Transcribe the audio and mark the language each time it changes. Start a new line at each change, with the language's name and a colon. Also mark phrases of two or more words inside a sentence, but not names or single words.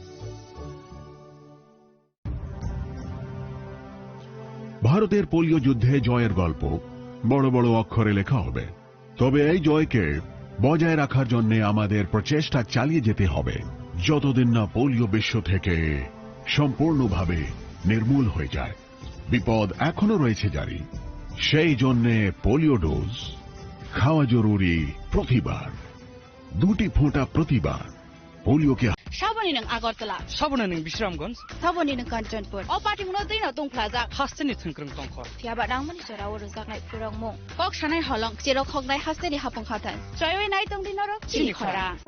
Bangla: ভারতের পোলিও যুদ্ধে জয়ের গল্প বড় বড় অক্ষরে লেখা হবে, তবে এই জয়কে বজায় রাখার জন্য আমাদের প্রচেষ্টা চালিয়ে যেতে হবে যতদিন না পোলিও বিশ্ব থেকে সম্পূর্ণভাবে নির্মূল হয়ে যায়। বিপদ এখনো রয়েছে জারি, সেই জন্য পোলিও ডোজ খাওয়া জরুরি প্রতিবার, 2টি ফোঁটা প্রতিবার। পোলিওকে
Kok Borok: সাবনি নং আগরতলা, সাবনা नों বিশ্রামগঞ্জ, সাবনি নং কাঞ্চনপুর, অ পার্টি মুনো दैनो दंफ्लाजा हास्टेनि थोंख्रों दंखर थियाबा रांमनि जराव रोजाकनाय फोरंमु कक सानाय हलं जेराव खगनाय हास्टेनि हाफंखाथान जयवे नाय तंदिनरो चिखरा।